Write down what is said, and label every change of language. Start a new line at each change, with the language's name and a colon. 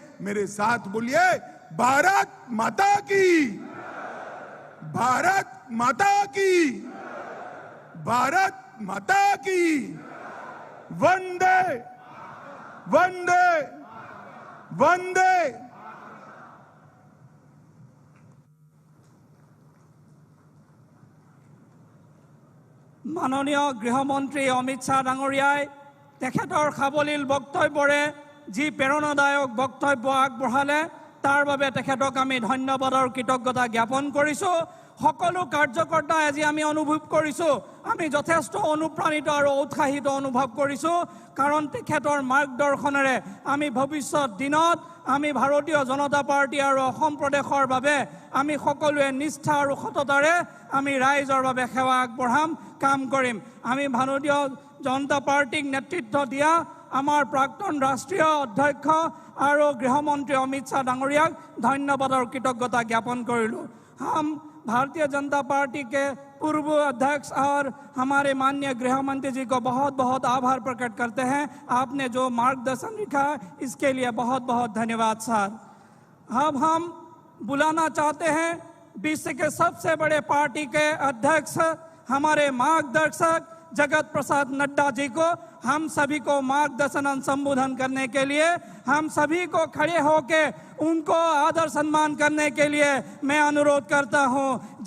Hindi: मेरे साथ बोलिए, भारत माता की, भारत माता की, भारत माता की, वंदे वंदे वंदे। माननीय गृहमंत्री अमित शाह डांगरियाय
Assamese: তেখেতৰ সাৱলীল বক্তব্যৰে যি প্ৰেৰণাদায়ক বক্তব্য আগবঢ়ালে তাৰ বাবে তেখেতক আমি ধন্যবাদ আৰু কৃতজ্ঞতা জ্ঞাপন কৰিছোঁ। সকলো কাৰ্যকৰ্তাই আজি আমি অনুভৱ কৰিছোঁ, আমি যথেষ্ট অনুপ্ৰাণিত আৰু উৎসাহিত অনুভৱ কৰিছোঁ, কাৰণ তেখেতৰ মাৰ্গদৰ্শনেৰে আমি ভৱিষ্যত দিনত আমি ভাৰতীয় জনতা পাৰ্টি আৰু অসম প্ৰদেশৰ বাবে আমি সকলোৱে নিষ্ঠা আৰু সততাৰে আমি ৰাইজৰ বাবে সেৱা আগবঢ়াম, কাম কৰিম। আমি ভাৰতীয় জনতা পাৰ্টিক নেতৃত্ব দিয়া আমাৰ প্ৰাক্তন ৰাষ্ট্ৰীয় অধ্যক্ষ আৰু গৃহমন্ত্ৰী অমিত শ্বাহ ডাঙৰীয়াক ধন্যবাদ
Hindi: और कृतज्ञता ज्ञापन करिलू। हम भारतीय जनता पार्टी के पूर्व अध्यक्ष और हमारे माननीय गृह मंत्री जी को बहुत बहुत आभार प्रकट करते हैं। आपने जो मार्गदर्शन दिखा इसके लिए बहुत बहुत धन्यवाद सर। अब हम बुलाना चाहते हैं विश्व के सबसे बड़े पार्टी के अध्यक्ष हमारे मार्गदर्शक जगत प्रसाद नड्डा जी को, हम सभी को मार्गदर्शन संबोधन करने के लिए हम सभी को खड़े होके उनको आदर सम्मान करने के लिए मैं अनुरोध करता हूं।